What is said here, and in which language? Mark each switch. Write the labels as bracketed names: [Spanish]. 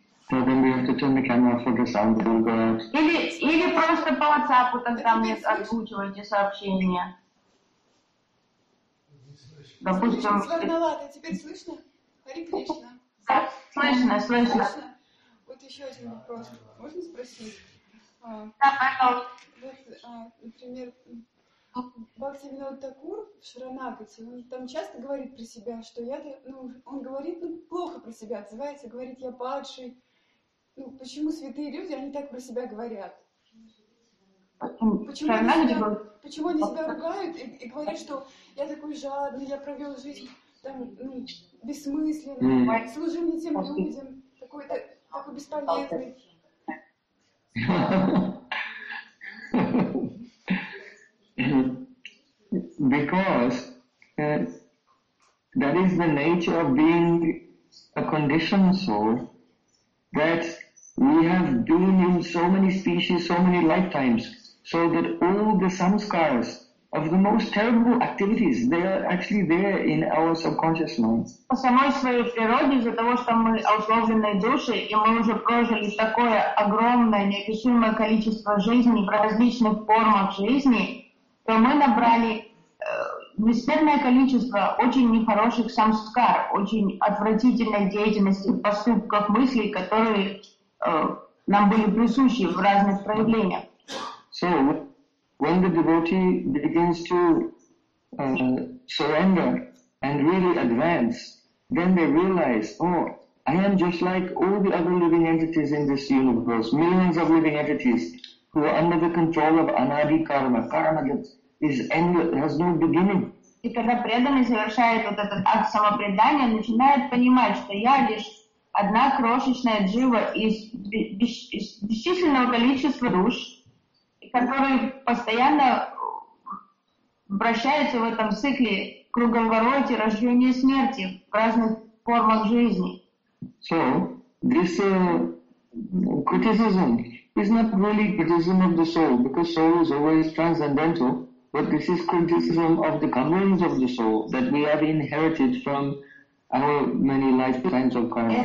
[English] So then we have to turn the camera for the sound to go out. [Russian] Или просто по WhatsApp, тогда мне озвучивайте сообщение. Допустим, сварналата, теперь слышно? Хари Кришна. Да, слышно, слышно. Вот еще один вопрос. Можно спросить? Да, пожалуйста. Вот, например, Бхактивинода Такур в Шаранагати, он там часто говорит про себя, что я, ну, он говорит, ну, плохо про себя отзывается, говорит, я падший. Ну, почему святые люди, они так про себя говорят? Почему они, себя ругают и говорят, что я такой жадный, я провел жизнь там, ну, бессмысленно, служил не тем людям, такой-то такой бесполезный. [English] Because that is the nature of being a conditioned soul, that we have been in so many species, so many lifetimes. So that all the samskaras of the most terrible activities, they are actually there in our subconscious minds. [Russian] По самой своей природе, из-за того, что мы условленные души, и мы уже прожили такое огромное, неописуемое количество жизней в различных формах жизни, то мы набрали бесценное количество очень нехороших самскар, очень отвратительной деятельности, поступков, мыслей, которые нам были присущи в разных проявлениях. [English] So, when the devotee begins to surrender and really advance, then they realize, oh, I am just like all the other living entities in this universe, millions of living entities who are under the control of anadi karma. Karma that is endless, has no beginning. [Russian] И когда преданный совершает вот этот акт самопредания, начинает понимать, что я лишь одна крошечная джива из бесчисленного количества душ, которые постоянно вращаются в этом цикле круговороте рождения и смерти в разных формах жизни. [English] So, this criticism is not really criticism of the soul, because soul is always transcendental, but this is criticism of the conditions of the soul that we have inherited from our many lifetimes of karma.